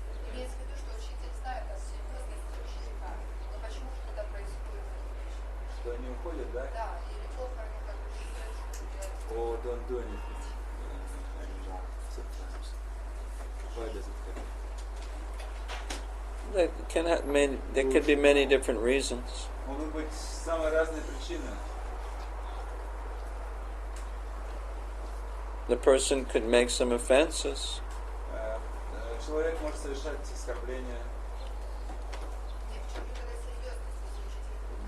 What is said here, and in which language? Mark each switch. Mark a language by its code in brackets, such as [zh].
[ru] Имеется в виду, что учитель знает о серьезности ученика, но почему же тогда происходит эта вещь? Что они уходят, да? Да, или плохо они как бы считают, что делают. [en] Or don't do anything anymore sometimes. Why does it happen? There could be many different reasons. [ru] Могут быть самые разные причины. [en] The person could make some offenses. [ru] Человек может совершать оскорбления. Нет, в чем же тогда серьезность учителя?